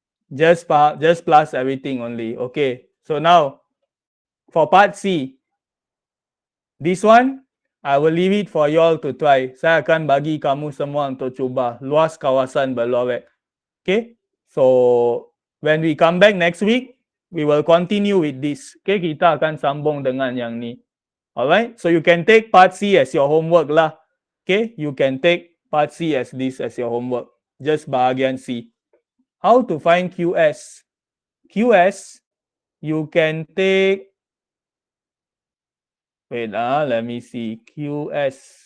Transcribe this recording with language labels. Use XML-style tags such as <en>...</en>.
<en>Just plus everything only. Okay. So now, for part C, this one, I will leave it for you all to try.</en> <ms>Saya akan bagi kamu semua untuk cuba luas kawasan berlorek. Okay.</ms> <en>So, when we come back next week, we will continue with this.</en> <ms>Okay, kita akan sambung dengan yang ni.</ms> <en>Alright. So, you can take part C as your homework lah. Okay. You can take part C as this as your homework. Just</en> <ms>bahagian C.</ms> <en>How to find QS? QS, you can take, wait, let me see, QS.</en>